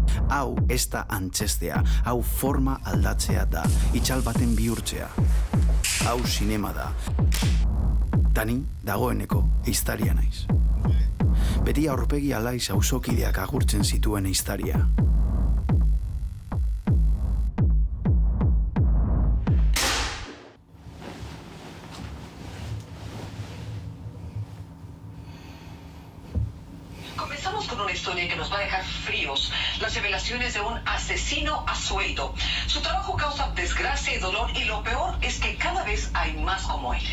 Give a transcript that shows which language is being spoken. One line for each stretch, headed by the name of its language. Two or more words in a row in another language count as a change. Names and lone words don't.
Basque: Hau ez da antzestea, hau forma aldatzea da, itxal baten bihurtzea. Hau sinema da. Tani dagoeneko ehiztaria naiz. Beti aurpegi alaiz auzokideak agurtzen zituen ehiztaria.
Spanish: Comenzamos con una historia que nos va a dejar fríos. Las revelaciones de un asesino a sueldo. Su trabajo causa desgracia y dolor y lo peor es que cada vez hay más como él.